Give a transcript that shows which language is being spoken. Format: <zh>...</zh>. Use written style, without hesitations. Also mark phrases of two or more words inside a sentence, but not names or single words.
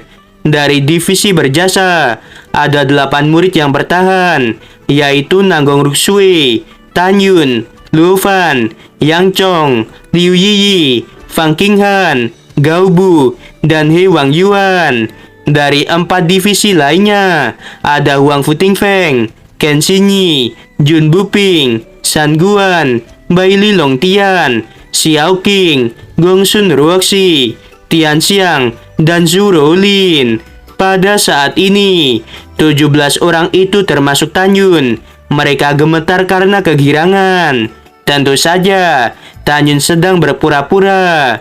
<id>Dari divisi berjasa, ada 8 murid yang bertahan, yaitu Nanggong Ruksui, Tanyun, Luo Fan, Yang Chong, Liu Yiyi, Fang Qinghan, Gao Bu, dan He Wang Yuan. Dari 4 divisi lainnya, ada Huang Fu Tingfeng, Ken Xinyi, Jun Buping, San Guan, Bai Li Long Tian, Xiao Qing, Gong Sun Ruoxi, Tian Xiang, dan Zhu Roulin. Pada saat ini, 17 orang itu termasuk Tanyun. Mereka gemetar karena kegirangan. Tentu saja, Tanyun sedang berpura-pura.</id>